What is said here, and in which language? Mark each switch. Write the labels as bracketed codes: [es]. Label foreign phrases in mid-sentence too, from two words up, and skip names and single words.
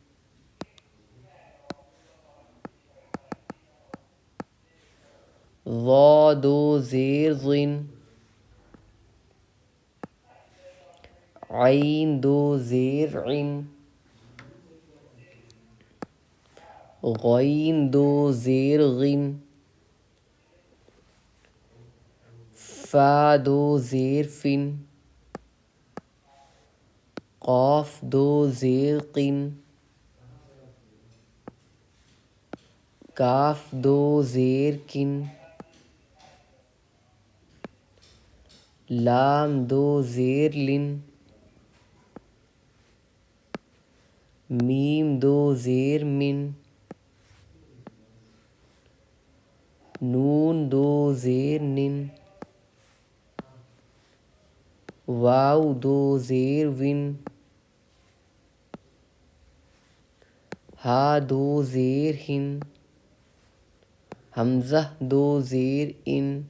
[ur] ظا دو زیر ظن، عین دو زیر عن، غین دو زیر غن، فا دو زیر فن, قاف دو زیر قن, کاف دو زیر کن، لام دو زیر لن، میم دو زیر من، نون دو زیر نن، واو دو زیر ون، ہا دو زیر ہن، حمزہ دو زیر ان،